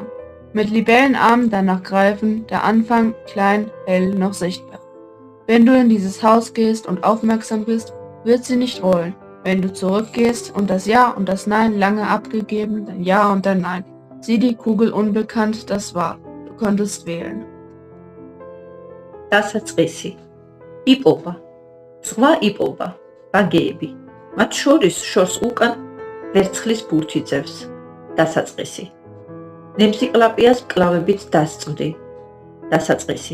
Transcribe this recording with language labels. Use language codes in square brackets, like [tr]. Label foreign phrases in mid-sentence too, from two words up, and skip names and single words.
[de] Mit Libellenarmen danach greifen, der Anfang, klein, hell, noch sichtbar. Wenn du in dieses Haus gehst und aufmerksam bist, wird sie nicht rollen. Wenn du zurückgehst und das Ja und das Nein lange abgegeben, dein Ja und dein Nein. Sieh die Kugel unbekannt, das war. Du konntest wählen. [ka] დასაწყისი. იპოვა. ზღვა იპოვა. ბაგეები. მათ შორის შორს უკან ვერცხლის ბურთი ძევს. დასაწყისი. ნემსიკლაპიას კლავებით დასწვდი. დასაწყისი.